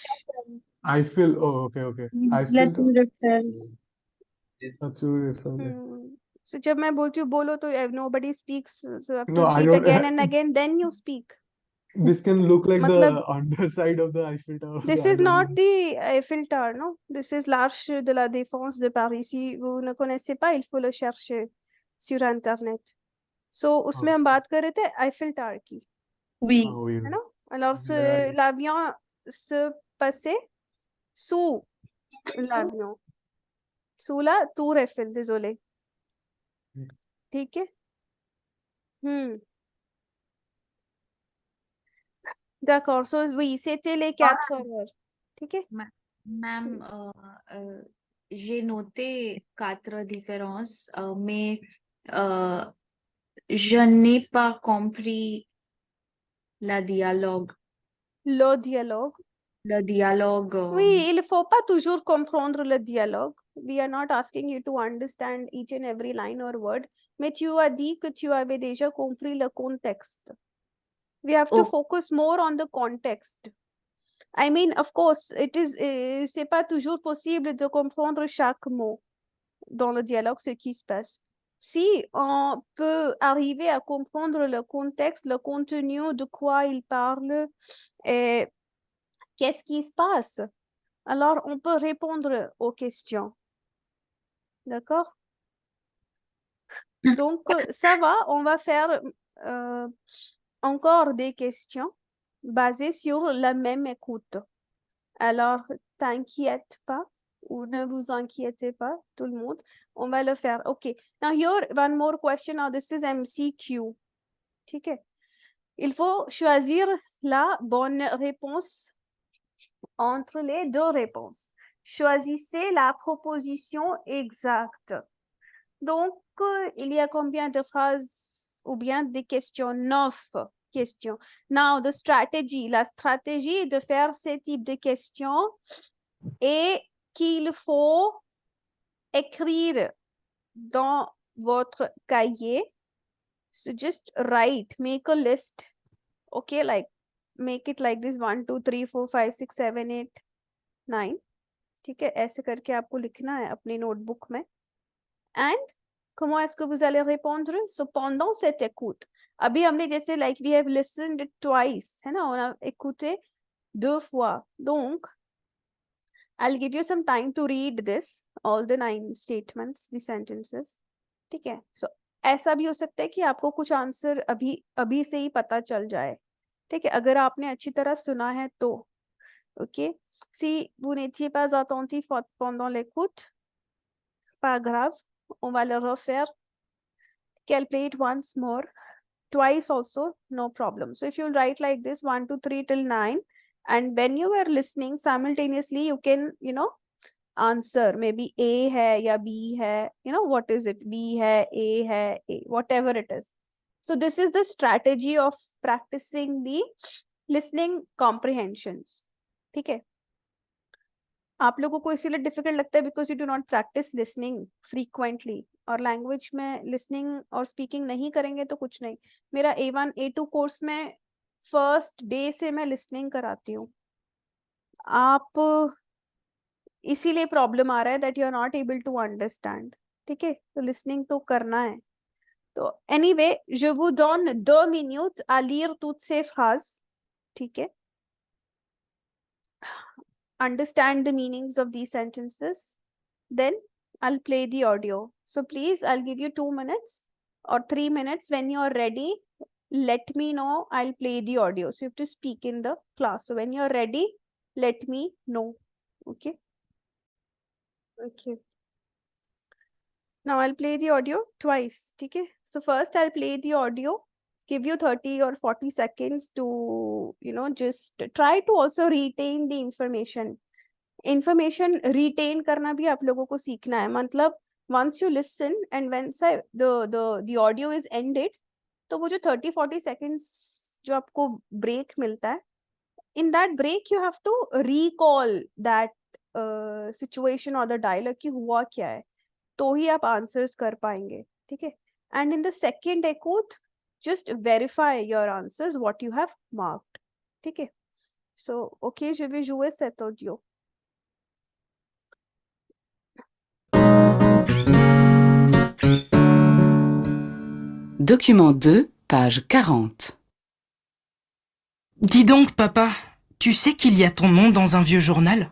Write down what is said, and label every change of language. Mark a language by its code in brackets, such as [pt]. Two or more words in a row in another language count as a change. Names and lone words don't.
[en] I feel, oh, okay. I feel, Let me refer. So [hi] जब मैं बोलती हूँ बोलो तो [en] nobody speaks, so you have to No, I repeat don't. again and again, then you speak. This can look like [hi] मतलब [en] the underside of the Eiffel Tower. this I is don't not know. the Eiffel Tower, no? This is l'Arche de la Défense de Paris. [fr] Si vous ne connaissez pas, il faut le chercher sur Internet. [hi] So उसमें हम बात कर रहे थे Eiffel Tower की, [fr] Oui. Oui. [hi] है ना? [fr] Alors [en] Yeah. [fr] l'avion se passait sous l'avion, sous la tour Eiffel, désolé. [hi] ठीक है? [fr] D'accord. So oui, c'était les 4 heures. [hi] ठीक है? [en] Ma'am, [fr] j'ai noté 4 différences, mais je n'ai pas compris le dialogue. Le dialogue. Le dialogue. Oui, il faut pas toujours comprendre le dialogue. [en] We are not asking you to understand each and every line or word. [fr] Mais tu as dit que tu avais déjà compris le contexte. [en] We have to Oh. focus more on the context. I mean, of course, [fr] c'est pas toujours possible de comprendre chaque mot dans le dialogue, ce qui se passe. Si on peut arriver à comprendre le contexte, le contenu, de quoi il parle, et qu'est-ce qui se passe, alors on peut répondre aux questions. D'accord? Donc, ça va, on va faire encore des questions basées sur la même écoute. Alors, t'inquiète pas ou ne vous inquiétez pas, tout le monde. On va le faire. OK. [en] Now, here, one more question. Now, this is MCQ. [hi] ठीक है? [fr] Il faut choisir la bonne réponse entre les deux réponses. Choisissez la proposition exacte. Donc, il y a combien de phrases ou bien des questions? 9 questions. [en] Now, the strategy. [fr] La stratégie de faire ce type de questions est qu'il faut écrire dans votre cahier. [en] So just write, make a list. Okay, like make it like this 1, 2, 3, 4, 5, 6, 7, 8, 9. [hi] ठीक है, ऐसे करके आपको लिखना है अपनी नोटबुक में. [fr] And comment est-ce que vous allez répondre? So pendant cette écoute, [hi] अभी हमने जैसे [en] like we have listened twice, [hi] है ना, [fr] on a écouté 2 fois. Donc, [en] I'll give you some time to read this, all the 9 statements, the sentences. [hi] ठीक है? So ऐसा भी हो सकता है कि आपको कुछ आंसर अभी से ही पता चल जाए. ठीक है? अगर आपने अच्छी तरह सुना है तो. [en] Ok? [fr] Si vous n'étiez pas attentif pendant l'écoute, pas grave, on va le refaire. [en] Qu'elle play it once more, twice also, no problem. So if you write like this 1, 2, 3 till 9, and when you are listening simultaneously, you can, answer. Maybe [hi] A है या B है, [en] what is it? [hi] B hai, A hai, [en] A, whatever it is. So this is the strategy of practicing the listening comprehensions. [hi] ठीक है? आप लोगों को इसीलिए डिफिकल्ट लगता है [en] because you do not practice listening frequently, [hi] और लैंग्वेज में लिसनिंग और स्पीकिंग नहीं करेंगे तो कुछ नहीं. मेरा A1 A2 कोर्स में [en] first day [hi] से मैं लिसनिंग कराती हूँ. आप इसीलिए प्रॉब्लम आ रहा है [en] that you are not able to understand. [hi] ठीक है, तो listening तो करना है. तो anyway, [fr] je vous donne 2 minutes à lire toutes ces phrases. [hi] ठीक है. [en] Understand the meanings of these sentences. Then I'll play the audio. So please, I'll give you 2 minutes or 3 minutes. When you're ready, let me know. I'll play the audio. So you have to speak in the class. So when you're ready, let me know. Okay. Okay. Now I'll play the audio twice. Okay. So first I'll play the audio, give you 30 or 40 seconds to, just try to also retain the information. Information retain [hi] करना भी आप लोगों को सीखना है. [en] मतलब once you listen and when the audio is ended, [hi] तो वो जो 30-40 seconds जो आपको break मिलता है, [en] in that break you have to recall that situation or the dialogue [hi] कि हुआ क्या है, तो ही आप answers कर पाएंगे. ठीक है. [en] And in the second écoute, just verify your answers what you have marked. [hi] ठीक है. [fr] So ok, je vais jouer cet audio. Document 2, page 40. Dis donc, papa, tu sais qu'il y a ton nom dans un vieux journal?